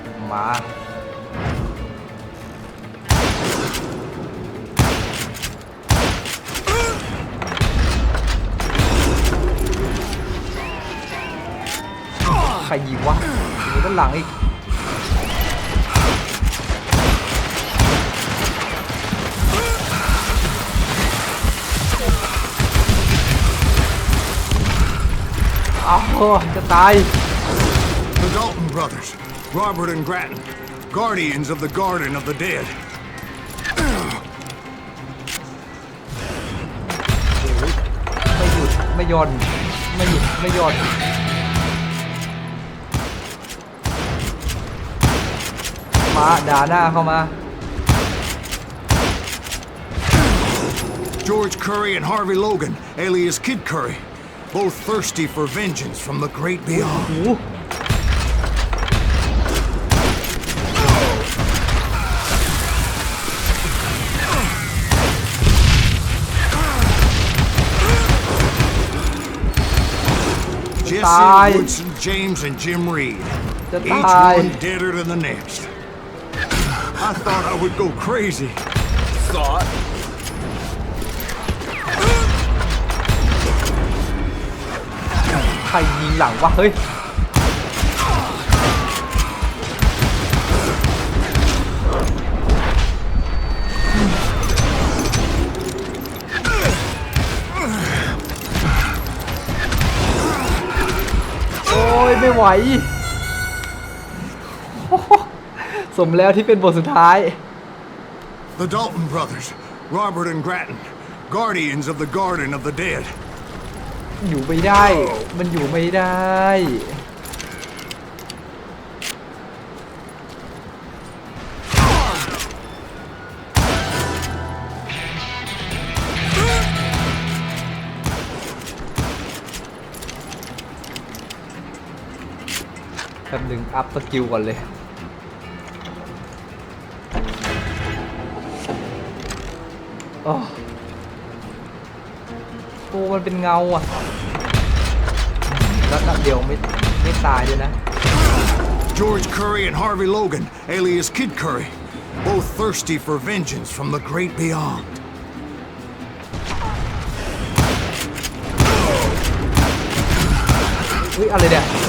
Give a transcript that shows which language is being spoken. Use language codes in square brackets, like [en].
[th] มาใครยิงวะอยู่ด้านหลังอีกอ้าวจะตาย [en] The Dalton brothers, Robert and Grattan, guardians of the Garden of the Dead. [th] ไม่หยุดไม่หย่อนไม่หยุดไม่หย่อนมาด่าหน้าเข้ามา [en] George Curry and Harvey Logan, alias Kid Curry, both thirsty for vengeance from the great beyond. [th] โอ้โห [en] Jesse, Woodson, James, and Jim Reed. Each one deader than the next. I thought I would go crazy. Thought. [th] ใครยิงหลังวะเฮ้ยโอ้ยไม่ไหวสมแล้วที่เป็นบทสุดท้าย [en] The Dalton brothers, Robert and Grattan, guardians of the Garden of the Dead. [th] อยู่ไม่ได้มันอยู่ไม่ได้ แป๊บนึงอัพสกิลก่อนเลยโอ้มันเป็นเงาอ่ะแล้วนัดเดียวไม่ตายด้วยนะ [en] George Curry and Harvey Logan, alias Kid Curry, both thirsty for vengeance from the great beyond. [th] อุ๊ยอะไรเนี่ย